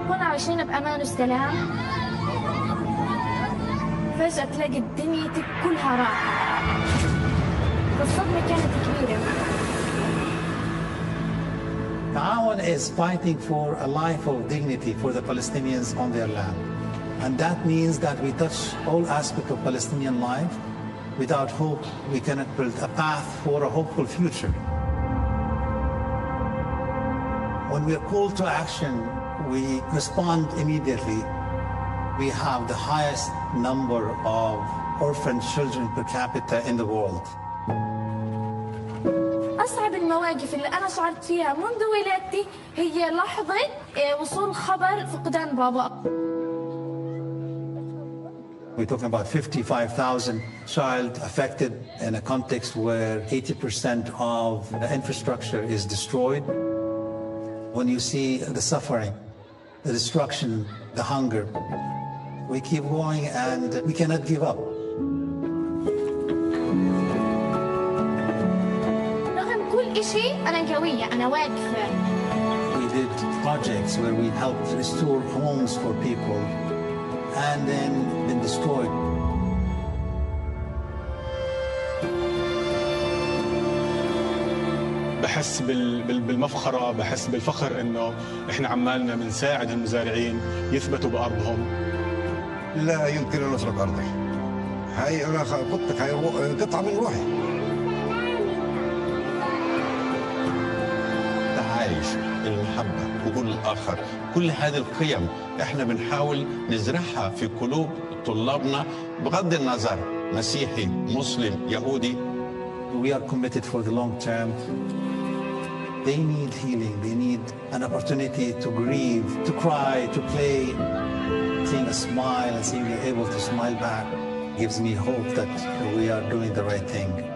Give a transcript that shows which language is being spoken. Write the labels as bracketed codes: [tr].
[ar] عايشين بأمان وسلام فجأة تلاقي الدنيا كلها راحة الصدمة كانت كبيرة. [en] Ta'awan is fighting for a life of dignity for the Palestinians on their land. And that means that we touch all aspects of Palestinian life. Without hope, we cannot build a path for a hopeful future. When we are called to action, we respond immediately. We have the highest number of orphan children per capita in the world. [ar] أصعب المواقف اللي أنا شعرت فيها منذ ولادتي هي لحظة وصول خبر فقدان بابا. [en] We're talking about 55,000 child affected in a context where 80% of the infrastructure is destroyed. When you see the suffering, the destruction, the hunger, we keep going and we cannot give up. [ar] رغم كل شيء أنا قوية، أنا واقفة. [en] We did projects where we helped restore homes for people and then been destroyed. [ar] بحس بالمفخرة، بحس بالفخر إنه إحنا عمالنا بنساعد المزارعين يثبتوا بأرضهم. لا يمكن أن نترك أرضي. هاي أنا قلت لك هاي قطعة من روحي. التعايش، المحبة، قبول الآخر، كل هذه القيم إحنا بنحاول نزرعها في قلوب طلابنا بغض النظر مسيحي، مسلم، يهودي. [en] We are committed for the long term. They need healing. They need an opportunity to grieve, to cry, to play. Seeing a smile and seeing they're able to smile back gives me hope that we are doing the right thing.